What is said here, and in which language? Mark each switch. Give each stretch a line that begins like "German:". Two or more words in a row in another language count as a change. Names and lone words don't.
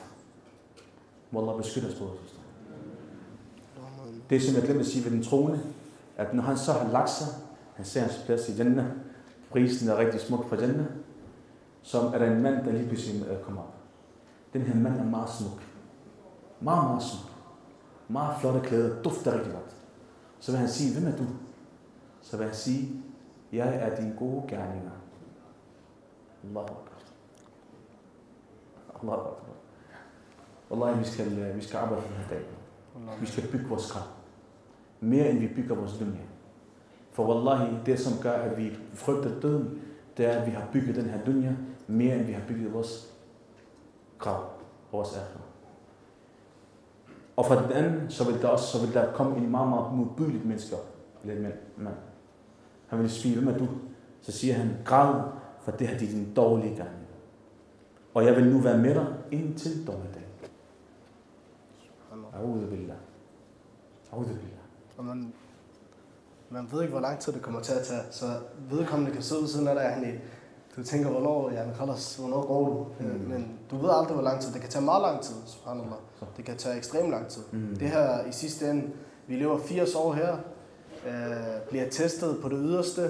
Danish: Må Allah beskytte os på os. Det som jeg glemte at sige ved den troende, at når han så har lagt sig, han ser hans plads i Jannah, prisen er rigtig smuk for Jannah, så er der en mand, der lige pludselig kommer op. Den her mand er meget smuk. Meget, meget smuk. Meget flotte klæder, dufter rigtig godt. Så vil han sige, hvem er du? Så vil han sige, jeg er dine gode gerninger.
Arabic: Allahu Akbar. Allahu Akbar.
Danish: Wallahi, vi skal arbejde for den her dag. Vi skal bygge vores krav. Mere end vi bygger vores dunya. For wallahi, det som gør, at vi frygter døden, det er, at vi har bygget den her dunya, mere end vi har bygget vores krav, vores akhirah. Og fra den anden, så vil der komme en meget, meget modbydeligt menneske op. Eller en mand. Han vil sige, hvem er du? Så siger han, græd, for det her er din dårlige gang. Og jeg vil nu være med dig indtil dommedag.
Arabic: A'udhu billah.
Danish: Og man ved ikke, hvor lang tid det kommer til at tage, så vedkommende kan sidde ved siden af dig, du tænker, hvornår går du? Men du ved aldrig, hvor lang tid. Det kan tage meget lang tid, subhanallah. Det kan tage ekstremt lang tid. Det her i sidste ende, vi lever 80 år her, bliver testet på det yderste.